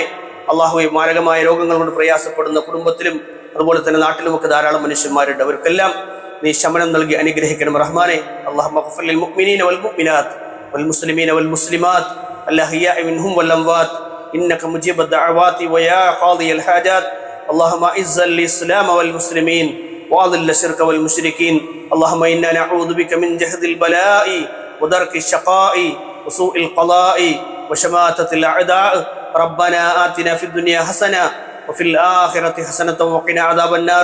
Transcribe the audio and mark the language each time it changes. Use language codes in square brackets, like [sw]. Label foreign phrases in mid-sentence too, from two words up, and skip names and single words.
[ml] അള്ളാഹുവെ, മാരകമായ രോഗങ്ങൾ കൊണ്ട് പ്രയാസപ്പെടുന്ന കുടുംബത്തിലും അതുപോലെ തന്നെ നാട്ടിലുമൊക്കെ ധാരാളം മനുഷ്യന്മാരുണ്ട്. അവർക്കെല്ലാം നീ ശമനം നൽകി അനുഗ്രഹിക്കണം റഹ്മാനെ. [ar] اللهم اغفر للمؤمنين والمؤمنات والمسلمين والمسلمات الأحياء منهم والأموات إنك مجيب الدعوات ويا قاضي الحاجات. اللهم اعز الاسلام والمسلمين واذل الشرك والمشركين. اللهم انا نعوذ بك من جهد البلاء ودرك الشقاء وسوء القضاء وشماتة الاعداء. ربنا آتنا في الدنيا حسنة وفي الآخرة حسنة وقنا عذاب النار.